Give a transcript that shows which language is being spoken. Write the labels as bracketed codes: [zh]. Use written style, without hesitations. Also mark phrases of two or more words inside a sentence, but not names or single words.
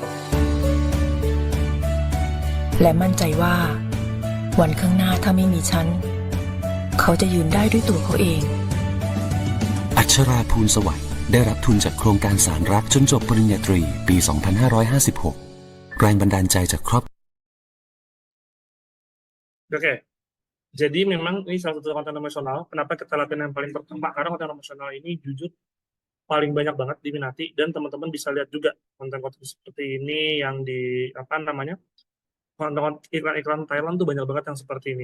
[th] และมั่นใจว่า วันข้างหน้าถ้าไม่มีฉัน เขาจะยืนได้ด้วยตัวเขาเอง อัชราภูลสวัสดิ์ได้รับทุนจากโครงการสารรักจนจบปริญญาตรีปี 2556 แรงบันดาลใจจากครอบ [id] Oke. Jadi memang ini salah satu konten emosional. Kenapa kita latihan yang paling pertama? Karena konten emosional ini jujur paling banyak banget diminati dan teman-teman bisa lihat juga konten-konten seperti ini yang di apa namanya konten iklan-iklan Thailand tuh banyak banget yang seperti ini.